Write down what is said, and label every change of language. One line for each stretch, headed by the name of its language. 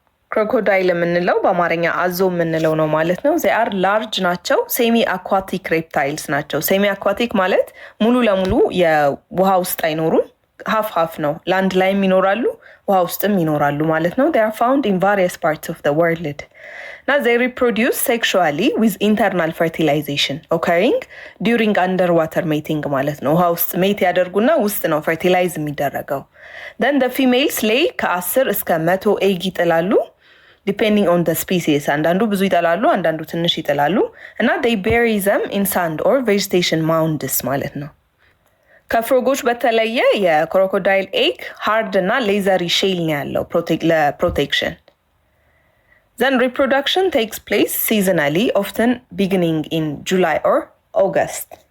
Amharic: ክሮኮዳይል የምንለው በአማርኛ አዞ የምንለው ነው ማለት ነው።
English: they are large
Amharic: ናቸው። ሴሚ አኳቲክ ሬፕታይልስ ናቸው። ሴሚ አኳቲክ ማለት ሙሉ ለሙሉ የውሃ ውስጥ አይኖሩም፣ ሀፍ ነው። ላንድ ላይም ይኖራሉ፣ ውሃ ውስጥም ይኖራሉ ማለት ነው።
English: they are found in various parts of the world. Now they reproduce sexually with internal fertilization occurring during underwater mating
Amharic: ማለት ነው። ውሃ ውስጥ ሜት ያደርጉና ውስጥ ነው ፈርቲላይዝ የሚደረገው።
English: then the females lay
Amharic: ከ10 እስከ 100 ኤግ ይጥላሉ
English: depending on the species.
Amharic: አንዳንዱ ብዙ ይጥላሉ፣ አንዳንዱ ትንሽ ይጥላሉ እና
English: they bury them in sand or vegetation mounds
Amharic: ማለት ነው። ከፍሮጎች በተለየ የክሮኮዳይል ኤግ ሃርድ እና ሌዘሪ ሼል ነው ያለው ለፕሮቴክሽን።
English: then reproduction takes place seasonally, often beginning in July or August.